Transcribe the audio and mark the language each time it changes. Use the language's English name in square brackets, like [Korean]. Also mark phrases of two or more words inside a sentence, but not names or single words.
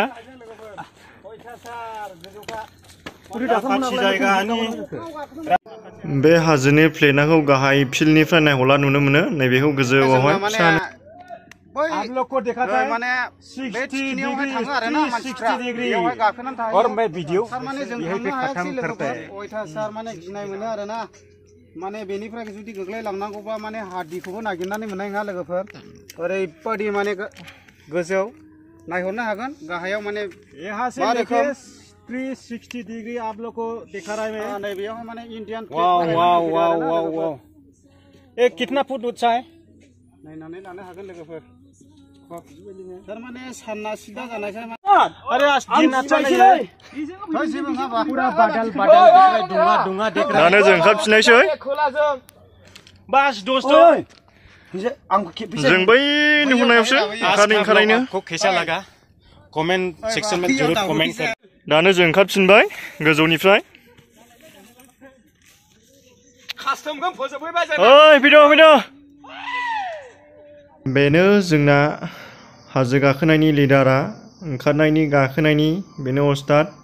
[Bodo] अयथासार गोजौखा बे हाजोनि प्लेनाखौ गाहाय फिल्डनिफ्राय नायहरला नुनो मोनो नैबेखौ गोजौआवहाय फिसा [Hindi] आपलोगों देखा था [Bodo] माने 60 नियावहाय थाङो आरोना मानसिफ्रा बेयावहाय गाखोनानै थायो [Hindi] और मैं वीडियो [Bodo] माने जों थांनो हायासै लोगोफोर अयथासार माने गिनाय मोनो आरोना माने बेनिफ्राय जुदि गोग्लैलांनांगौबा माने हादिखौबो नागिरनानै मोननाय नङा लोगोफोर ओरैबायदि माने गोजौ नायहरनो हागोन गाहायाव माने [Hindi] यहाँ से लेके 360 डिग्री आप लोग को दिखा रहा है मैं [Bodo] नै बेयावहाय माने इन्डियान [Hindi] वाव ये कितना फुट ऊंचा है [Bodo] नायनानै लानो हागोन लोगोफोर थारमाने सानना सिदा जानायखाय [Hindi] अरे आज दिन अच्छा नहीं है पूरा बादल दुङा देख्रा [Bodo] दानो जों ओंखारफिननायसै [Hindi] बस दोस्तों [Bodo] जों बै नुहुरनायावसो ओंखारनायनो [Hindi] कैसा लगा [English] comment section [Hindi] में जरूर कमेंट कर [Bodo] दानो जों ओंखारफिनबाय गोजौनिफ्राय ओइ फैद' बेनो जोंना हाजो गाखोनायनि लिडारा ओंखारनायनि गाखोनायनि बेनो अस्ताद